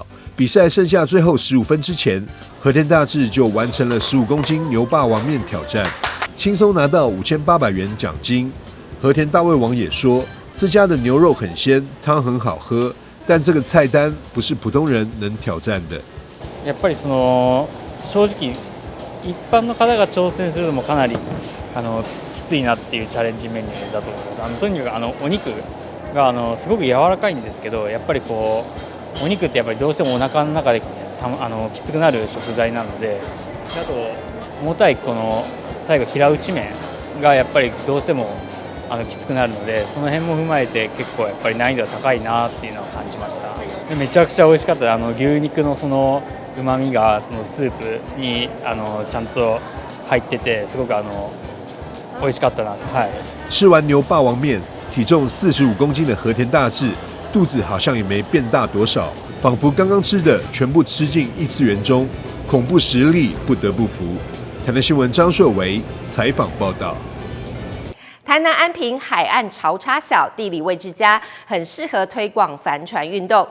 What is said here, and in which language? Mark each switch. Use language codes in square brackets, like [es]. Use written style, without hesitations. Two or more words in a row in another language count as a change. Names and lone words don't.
[zh] 比赛剩下最后15分之前，和田大志就完成了15公斤牛霸王面挑战，轻松拿到5800元奖金。和田大胃王也说，这家的牛肉很鲜，汤很好喝，但这个菜单不是普通人能挑战的。 [ja] やっぱり正直一般の方が挑戦するのもかなりきついなっていうチャレンジメニューだと思います。とにかくお肉がすごく柔らかいんですけど、やっぱりお肉ってやっぱりどうしてもお腹の中できつくなる食材なので、あと重たい最後平打ち麺がやっぱりどうしてもきつくなるので、その辺も踏まえて結構やっぱり難易度が高いなっていうのを感じました。でめちゃくちゃ美味しかった。牛肉の旨味がスープにちゃんと入ってて、すごく美味しかったです。はい。 [zh] 吃完牛霸王面，体重45公斤的和田大志，肚子好像也没变大多少，仿佛刚刚吃的全部吃进异次元中，恐怖实力不得不服。台南新闻张硕维采访报道。台南安平海岸潮差小，地理位置佳，很适合推广帆船运动。